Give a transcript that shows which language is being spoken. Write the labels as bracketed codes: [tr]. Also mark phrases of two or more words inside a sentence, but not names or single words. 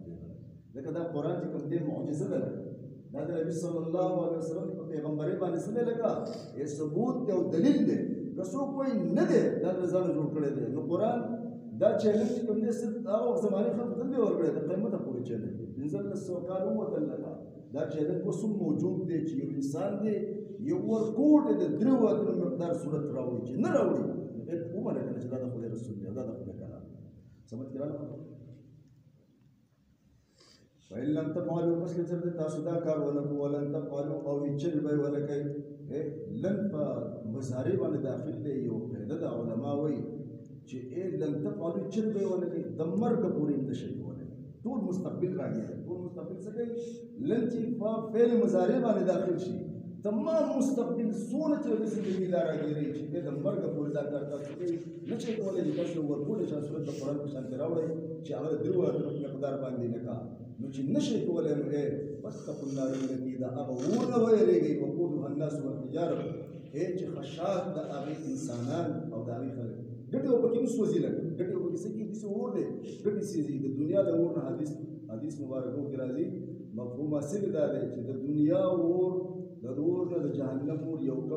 [ps] پیغمبر ځکه دا قرآن چې کوم دی معجزه ده دا د نبي [ar] صلی الله علیه وسلم [ps] په پیغمبرۍ باندې څه دی لکه ثبوت دی او دلیل دی که څوک وایي نه دی دا د ځانه جوړ کړی دی نو قرآن دا چیلنج چې کوم دی صرف هغه زمانې خلکو ته نه دی ورکړی د قیامته پورې چیلنج دی 1500 کال ووتل لکه دا چیلنج اوس هم موجود دی چې یو انسان دی یو ورکوټ د 3 وادونو مقدار صورت راوړي چې نه راوړي ومنه که نه چې دا د خدای رسول دی دا د خدای کلام سمجھ کې راغله [ar] وإن لم تفعلوا [ps] پس که چېرته تاسو دا کار ونه کړو [ar] ولن تفعلوا [ps] او هېڅ به یې ونه کوئ لن په مضارع باندې داخل دی یو قاعده ده علما وایي چې [ar] لن تفعلوا [ps] هېڅ به یې ونه کوئ د مرګه پورې هم نشئ کولی ټول مستقبل راځي ټول مستقبل څه کوي لن چې په فعل مضارع باندې داخل شي تمام مستقبل څونه چې د زندګۍ دا راګیري چې د مرګه پورې دا کار تاسو کوئ نه شئ کولی چې تاسو ورکولی شئ صورت د قرآن په شان کې راوړئ چې هغه د 3 وادونو په مقدار باندې لکه نو چې نشئ کولی نو [ar] فاتقوا النار التي [ps] د هغه اور نه ویرېږئ [ar] وقودها الناس والحجاره [ps] چې خشاک د هغې انسانان او د هغې خلک ګټې به پکې نه سوځي لکه ګټې به پکې څه کېږي داسې اور دی ګټې سېځي د دنیا د اور نه حدیث مبارکو کې راځي مفهوم حاصل دا دی چې د دنیا اور د اور نه د جهنم اور یو کم